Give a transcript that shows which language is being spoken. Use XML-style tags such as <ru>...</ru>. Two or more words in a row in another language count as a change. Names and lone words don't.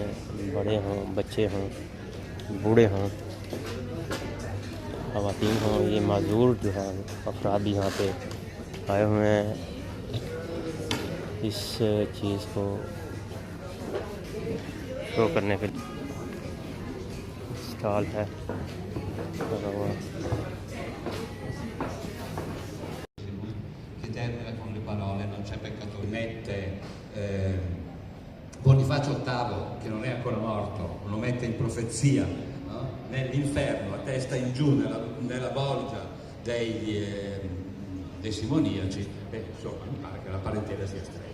<hi>बड़े हों, बच्चे हों, बूढ़े हों, ख़वातीन हों, ये माजूर जो है अफराद भी यहाँ पे आए हुए हैं इस चीज़ को शो करने के लिए। स्टॉल है</hi> <it>con le parole, non c'è peccato. Mette Bonifacio VIII, che non è ancora morto, lo mette in profezia, no? Nell'inferno, a testa in giù, nella bolgia dei simoniaci, e insomma mi pare che la parentela sia stretta.</it>